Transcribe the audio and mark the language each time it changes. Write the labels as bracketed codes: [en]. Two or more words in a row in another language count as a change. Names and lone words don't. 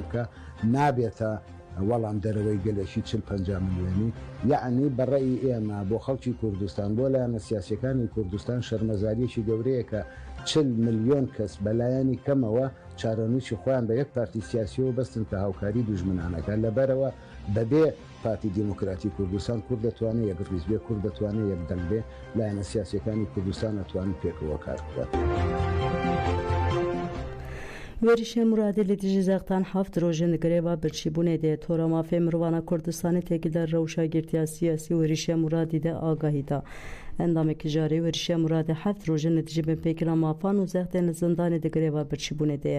[ckb] کە نابێتە وەڵام دەرەوەی گەلێکی 40-50 ملیۆنی یعنی بەڕێی ئێمە بۆ خەڵکی کوردستان بۆ لایەنە سیاسیەکانی کوردستان شەرمەزاریەکی گەورەیە کە 40 ملیۆن کەس بەلایەنی کەمەوە چارەنووسی خۆیان بە یەک پارتی سیاسیەوە بەستن کە هاوکاری دوژمنانەکە لەبەرەوە بەبێ پارتی دیموکراتی کوردستان کورد دەتوانێت یەک ڕیز بێ کورد دەتوانێت یەک دەنگ بێ لایەنە سیاسیەکانی کوردستان دەتوانن پێکەوە کار بکات. [ku] Verişê Muradê li dijî zextan heft rojên grêva birçîbûnê de tora mafê mirovana Kurdistanê têkildar rewşa girtiya siyasî Verişê Muradî de agahî da. endamekî jarê werîşa Muradê heft rojên netîje bên pêkira mafan û zextên li zindanê di grêva birçîbûnê de ye.